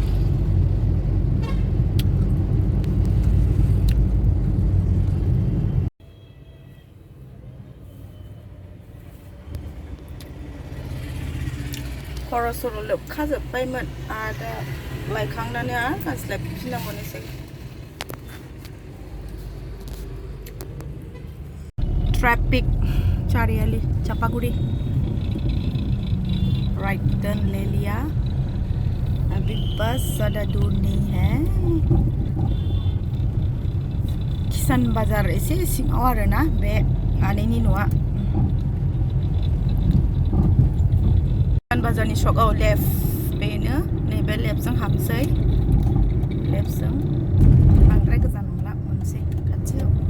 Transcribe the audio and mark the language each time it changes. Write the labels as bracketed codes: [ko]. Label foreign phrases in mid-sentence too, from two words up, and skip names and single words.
[brx] खर' सर' लोबखाजोब्बायमोन आरो लायखांनानै आरो गानस्लायफिननांगौनोसै. [hi] ट्रैफिक चारियाली चापागुड़ी राइट टर्न ले लिया. अभी बस ज़्यादा दूर नहीं है. [brx] किसान बाजार एसे सिङाव आरोना बे आनैनि न'आ. किसान बाजारनि सकआव लेफ्ट बेनो नैबे लेफ्टजों हाबसै. लेफ्टजों बांद्राय गोजान नंला, मोनसे खाथियाव.